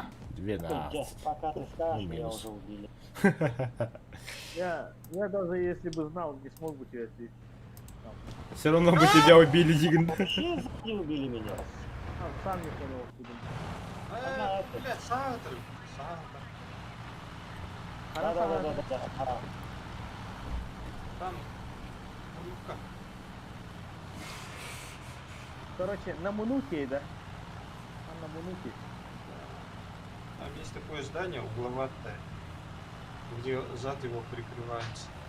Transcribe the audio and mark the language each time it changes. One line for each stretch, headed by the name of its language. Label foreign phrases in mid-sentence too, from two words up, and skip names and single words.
Russian: 12. Пока ты скажешь, Ну, меня минус. уже убили. Я даже если бы знал, не смог бы тебя ответить. Все равно бы тебя убили, Дигн. Вообще не убили меня. Сам не понял, откуда. Блядь, Сантер. Сантер. Да-да-да-да-да. Там. Ну-ка. Короче, на Мунуке, да? А на Мунуке. Там есть такое здание угловатое, где зад его прикрывается.